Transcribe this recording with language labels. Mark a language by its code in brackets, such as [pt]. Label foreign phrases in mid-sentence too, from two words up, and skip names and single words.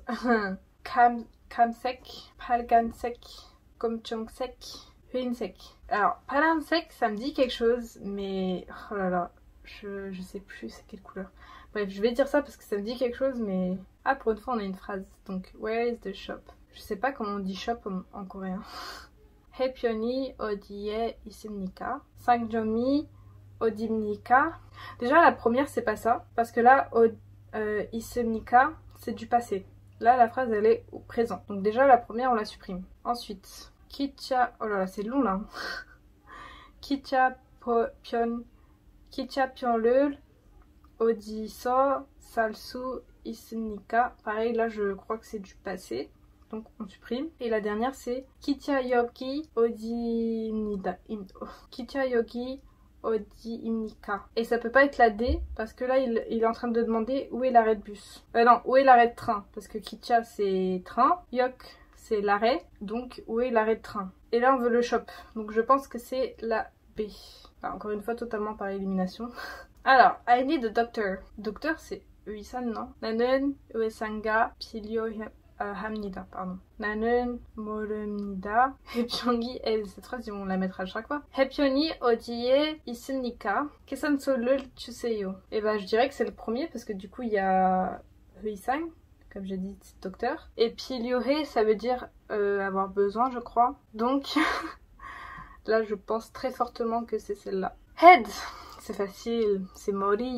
[ko] 감색, 빨간색, 검정색, 흰색. [fr] Alors, Palansek, ça me dit quelque chose, mais oh là là, je sais plus c'est quelle couleur. Bref, je vais dire ça parce que ça me dit quelque chose, mais... Ah, pour une fois, on a une phrase. Donc, [en] where is the shop? [fr] Je sais pas comment on dit shop en coréen. [ko] Haepyeoni 어디에 있습니까? 상점이 어디입니까? [fr] Déjà, la première, c'est pas ça. Parce que là, 있습니까, c'est du passé. Là, la phrase, elle est au présent. Donc déjà, la première, on la supprime. Ensuite, kicha... Oh là là, c'est long, là. [ko] 기차 편을 어디서 살 수 있습니까? [fr] Pareil, là je crois que c'est du passé, donc on supprime. Et la dernière c'est [ko] 기차역이 어디입니다. 기차역이 어디입니까? [fr] Et ça peut pas être la D parce que là il est en train de demander où est l'arrêt de bus. Non, où est l'arrêt de train? Parce que 기차 c'est train, yok c'est l'arrêt, donc où est l'arrêt de train? Et là on veut le shop, donc je pense que c'est la B. Enfin, encore une fois totalement par élimination. Alors, [en] I need a doctor. [fr] Docteur, c'est 의사, non? [ko] 나는 의사가 필요합니다. Pardon. 나는 모릅니다. 해변이, [fr] cette phrase, ils vont la mettre à chaque fois. [ko] 해변이 어디에 있습니까? 계산서를 주세요. [fr] Et ben, je dirais que c'est le premier parce que du coup, il y a 의사, comme j'ai dit, docteur. Et 필요해, ça veut dire avoir besoin, je crois. Donc, là, je pense très fortement que c'est celle-là. Head! C'est facile, c'est Mori.